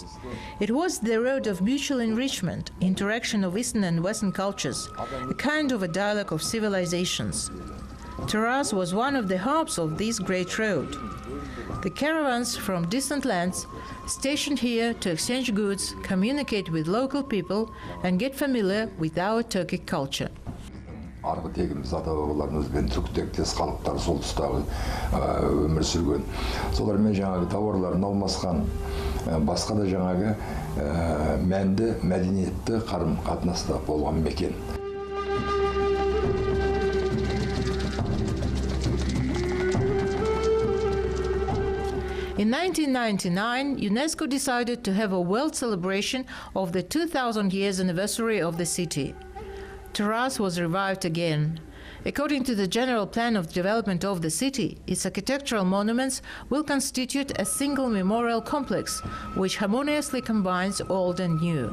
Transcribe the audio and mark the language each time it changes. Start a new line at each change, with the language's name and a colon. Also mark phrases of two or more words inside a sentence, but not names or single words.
English: It was the road of mutual enrichment, interaction of Eastern and Western cultures, a kind of a dialogue of civilizations. Taraz was one of the hubs of this great road. The caravans from distant lands stationed here to exchange goods, communicate with local people, and get familiar with our Turkic culture.
Kazakh: Арғы тегіміз ата-бабаларымыз бен түркітектес халықтар сол тұстағы өмір сүрген. Солармен жаңағы тауарларын алмасқан, басқа да жаңағы мәнді, мәдениетті қарым-қатынаста болған мекен.
English: In 1999, UNESCO decided to have a world celebration of the 2000 years anniversary of the city. Taraz was revived again. According to the general plan of development of the city, its architectural monuments will constitute a single memorial complex, which harmoniously combines old and new.